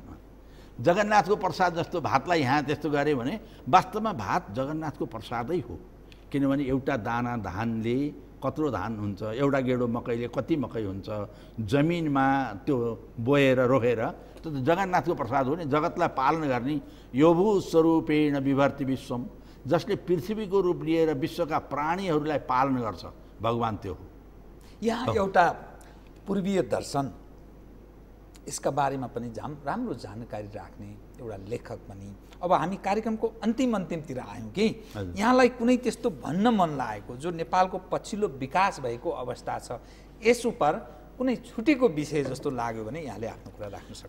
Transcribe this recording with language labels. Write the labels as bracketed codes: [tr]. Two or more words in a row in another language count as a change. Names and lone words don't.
[ne] जगन्नाथको प्रसाद जस्तो भातलाई यहाँ त्यस्तो गरे भने वास्तवमा भात जगन्नाथको प्रसादै हो। किनभने एउटा दाना धानले कत्रो धान हुन्छ, एउटा गेडो मकैले कति मकै हुन्छ, जमिनमा त्यो बोएर रोकेर त्यो जगन्नाथको प्रसाद हो नि। जगतलाई पालन गर्ने [sa] योभू स्वरूपेण विभर्ति विश्वम, [ne] जसले पृथ्वीको रूप लिएर विश्वका प्राणीहरूलाई पालन गर्छ भगवान् त्यो हो। यहाँ एउटा पूर्वीय दर्शन यसका बारेमा पनि राम्रो जानकारी राख्ने एउटा लेखक पनि। अब हामी कार्यक्रमको अन्तिमतिर आयौँ कि यहाँलाई कुनै त्यस्तो भन्न मन लागेको जो नेपालको पछिल्लो विकास भएको अवस्था छ यस उप कुनै छुटेको विषय जस्तो लाग्यो भने यहाँले आफ्नो कुरा राख्न सक्नुहुन्छ।